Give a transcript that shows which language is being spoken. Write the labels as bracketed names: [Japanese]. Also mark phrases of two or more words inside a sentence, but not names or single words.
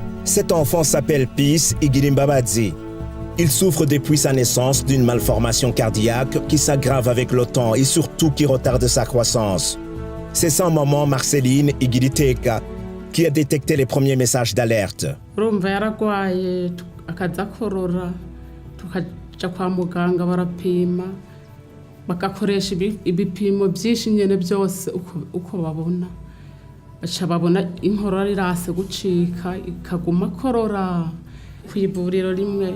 [French] Cet enfant s'appelle Peace Igilimbamadzi. Il souffre depuis sa naissance d'une malformation cardiaque qui s'aggrave avec le temps et surtout qui retarde sa croissance. C'est sa maman Marceline Igiliteka qui a détecté les premiers messages d'alerte. [Rundi] Bagakoresha ibipimo byinshi nyene byose uko babona baca babona inkorora irase gucika ikaguma korora kwivuriro rimwe